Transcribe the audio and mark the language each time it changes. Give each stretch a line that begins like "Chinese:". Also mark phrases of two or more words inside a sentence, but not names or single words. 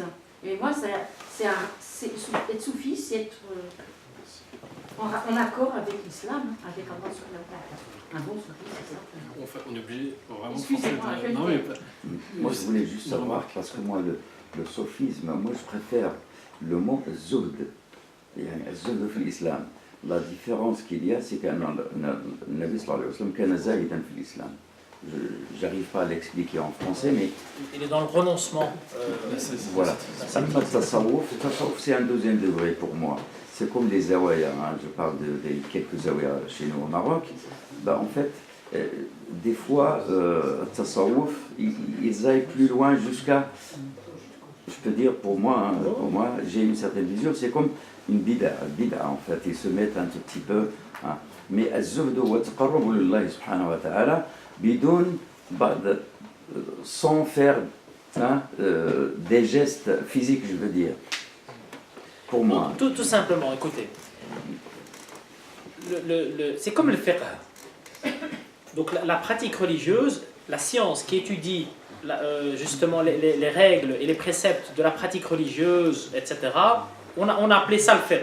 French: Et moi, être soufi, c'est être en accord avec l'islam, avec Allah
Arabic: سبحانه وتعالى.
French: Un bon soufi, c'est ça. Enfin, on est obligé vraiment... Excusez-moi, Moi, je voulais juste savoir, parce que moi, le sophisme, moi je préfère le mot zuhd, zuhd في l'islam. La différence qu'il y a, c'est que le
Arabic: النبي صلى الله عليه وسلم كان زاهدا في
French: l'islam. J'arrive pas à l'expliquer en français, mais... Il est dans le renoncement. Voilà. Le tasawwuf, c'est un deuxième degré pour moi. C'est comme les zawaya, hein. Je parle de quelques zawaya chez nous au Maroc. En fait, des fois, tasawwuf, ils aillent plus loin jusqu'à... Je te dire, pour moi, j'ai une certaine vision, c'est comme une bid'a en fait, ils se mettent un tout petit peu, hein.
Arabic: Mais الزهد والتقرب لله سبحانه وتعالى بدون,
French: sans faire hein, des gestes physiques, je veux dire, pour moi. Tout simplement, écoutez, c'est comme le fiqh. Donc la pratique religieuse, la science qui étudie justement les règles et les préceptes de la pratique religieuse, etc., on a appelé ça le fiqh.